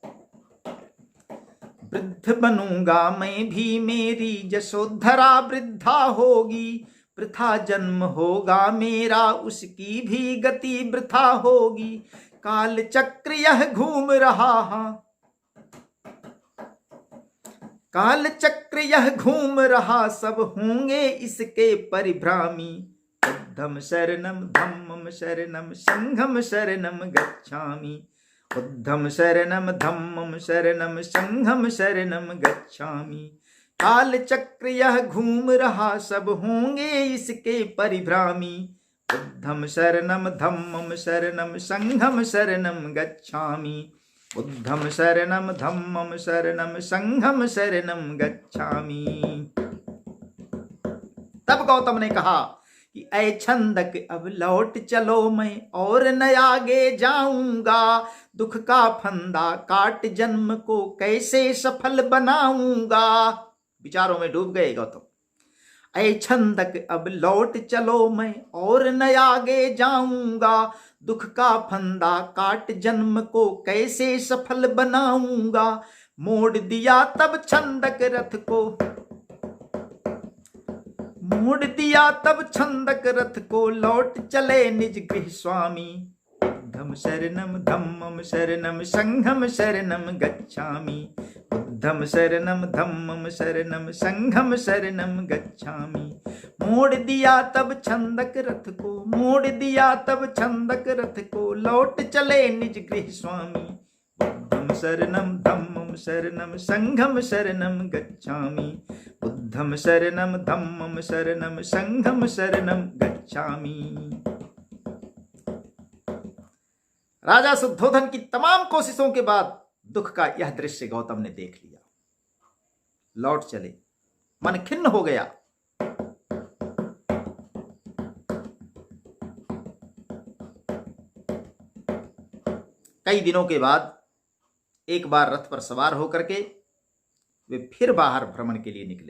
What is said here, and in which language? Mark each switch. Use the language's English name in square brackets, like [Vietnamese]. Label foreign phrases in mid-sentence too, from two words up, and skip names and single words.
[Hindi] वृद्ध बनूंगा मैं भी, मेरी यशोधरा वृद्धा होगी, वृथा जन्म होगा मेरा, उसकी भी गति वृथा होगी। काल चक्र यह घूम रहा, काल चक्र यह घूम रहा, सब होंगे इसके परिभ्रामी। [Pali] बुद्धम शरणम धम्मम शरणम संघम शरणम गच्छामि। बुद्धम शरणम धम्मम शरणम संघम शरणम गच्छामि। [Hindi] काल चक्र यह घूम रहा, सब होंगे इसके परिभ्रामी। [Pali] बुद्धम शरणम धम्मम शरणम संघम शरणम गच्छामि। बुद्धम शरणम धम्मम शरणम संघम शरणम गच्छामि। [Hindi] तब गौतम ने कहा कि ऐ छंदक अब लौट चलो, मैं और न आगे जाऊंगा। दुख का फंदा काट जन्म को कैसे सफल बनाऊंगा। विचारों में डूब गए गौतम। ऐ छंदक अब लौट चलो, मैं और न आगे जाऊंगा। दुख का फंदा काट जन्म को कैसे सफल बनाऊंगा। मोड़ दिया तब छंदक रथ को, मोड़ दिया तब छंदक रथ को, लौट चले निज गृह स्वामी। [Pali] बुद्धम शरणम धम्मम शरणम संघम शरणम गच्छामि। बुद्धम शरणम धम्मम शरणम संघम शरणम गच्छामि। [Hindi] मोड़ दिया तब छंदक रथ को, मोड़ दिया तब छंदक रथ को, लौट चले निज गृह स्वामी। [Pali] बुद्धम शरणम धम्मम शरणम संघम शरणम गच्छामि। बुद्धम शरणम धम्मम शरणम संघम शरणम गच्छामि। [Hindi] राजा शुद्धोधन की तमाम कोशिशों के बाद दुख का यह दृश्य गौतम ने देख लिया। लौट चले, मन खिन्न हो गया। कई दिनों के बाद एक बार रथ पर सवार होकर के वे फिर बाहर भ्रमण के लिए निकले।